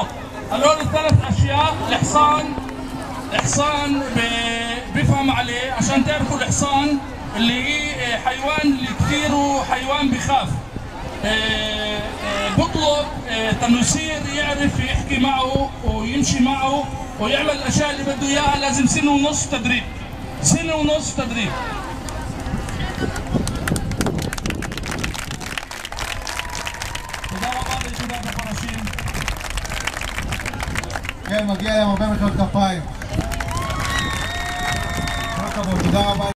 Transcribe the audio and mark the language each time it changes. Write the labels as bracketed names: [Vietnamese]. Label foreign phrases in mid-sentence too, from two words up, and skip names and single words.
[Arabic] هذول ال3 اشياء الحصان بيفهم عليه. عشان تعرفوا الحصان اللي هي حيوان اللي كثير حيوان بخاف، بطلب انه يصير يعرف يحكي معه ويمشي معه ويعمل الاشياء اللي بده اياها. لازم سنة ونص تدريب. [Hebrew] תודה רבה ליחידת הפרשים. כן, מגיע להם הרבה מחיאות כפיים. כל הכבוד, תודה רבה.